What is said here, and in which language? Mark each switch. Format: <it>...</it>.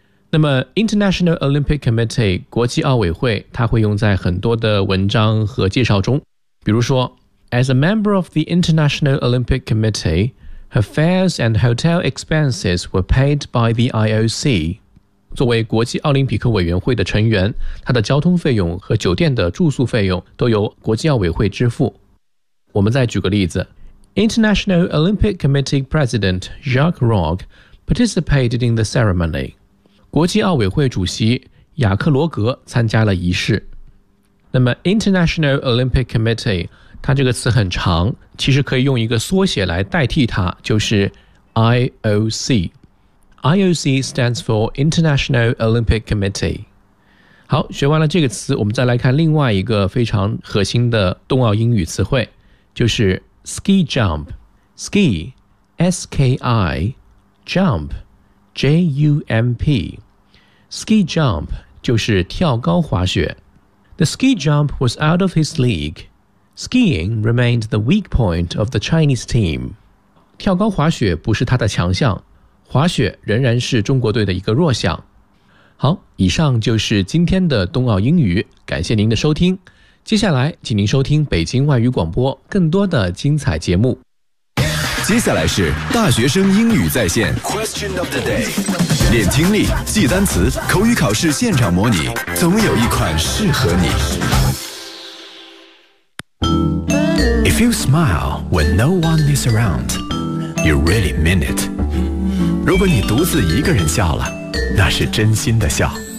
<zh>那么</zh> <en>International Olympic Committee</en> <zh>国际奥委会，它会用在很多的文章和介绍中，比如说</zh> <en>As a member of the International Olympic Committee,Her fares and hotel expenses were paid by the IOC.</en> <zh>作为国际奥林匹克委员会的成员，他的交通费用和酒店的住宿费用都由国际奥委会支付。我们再举个例子。</zh> <en>International Olympic Committee President Jacques Rogge participated in the ceremony.</en> <zh>国际奥委会主席雅克罗格参加了仪式。那么 International Olympic Committee它这个词很长，其实可以用一个缩写来代替它，就是 IOC。</zh> <en>IOC stands for International Olympic Committee。</en> <zh>好，学完了这个词，我们再来看另外一个非常核心的冬奥英语词汇，就是 ski jump。</zh> <en>ski, S-K-I, jump, J-U-M-P。</en> <zh>ski jump 就是跳高滑雪。</zh> <en>The ski jump was out of his league. Skiing remained the weak point of the Chinese team.</en> <zh>跳高滑雪不是他的强项，滑雪仍然是中国队的一个弱项。好，以上就是今天的冬奥英语，感谢您的收听。接下来，请您收听北京外语广播更多的精彩节目。接下来是大学生英语在线 Question of the day， 练听力、记单词、口语考试现场模拟，总有一款适合你。</zh> <en>If you smile when no one is around, you really mean it.</en> <zh>如果你独自一个人笑了，那是真心的笑。</zh>